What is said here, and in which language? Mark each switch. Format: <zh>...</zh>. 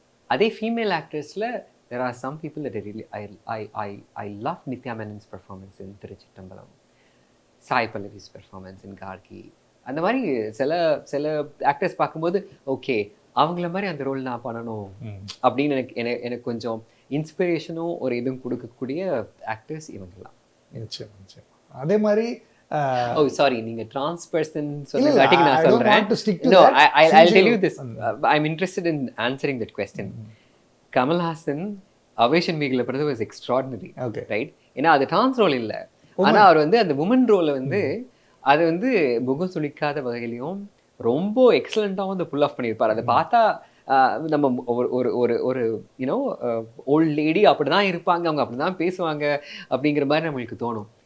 <ta>அதே female ஆக்டர்ஸில்</ta> <en>there are some people that I love Nithya Menon's performance in Tiruchittambalam, Sai Pallavi's performance in Gargi.</en> <ta>அந்த மாதிரி சில actors பார்க்கும்போது okay அவங்கள மாதிரி அந்த ரோல் நான் பண்ணணும் அப்படின்னு எனக்கு கொஞ்சம் இன்ஸ்பிரேஷனும் ஒரு இதுவும் கொடுக்கக்கூடிய ஆக்டர்ஸ் இவங்கெல்லாம். நிச்சயம். அதே மாதிரி ஓ சாரி, நீங்க trans person சொன்னதாட்டி நான் சொல்றேன்.</ta> <en>No, I'll tell you this. I'm interested in answering that question.</en> <ta>Kamal Haasan ovation மீகில் படுறது வாஸ் எக்ஸ்ட்ராடினரி, ரைட்? ஏன்னா அது ட்ரான்ஸ் ரோல் இல்லை, ஆனால் அவர் வந்து அந்த உமன் ரோலை வந்து அது வந்து முகம் சுளிக்காத வகையிலையும் ரொம்ப எக்ஸலண்ட்டாகவும் வந்து புல் ஆஃப் பண்ணியிருப்பார். அதை பார்த்தா நம்ம ஒரு ஒரு ஒரு யூனோ ஓல்ட் லேடி அப்படி தான் இருப்பாங்க, அவங்க அப்படி தான் பேசுவாங்க அப்படிங்கிற மாதிரி நம்மளுக்கு தோணும்.</ta>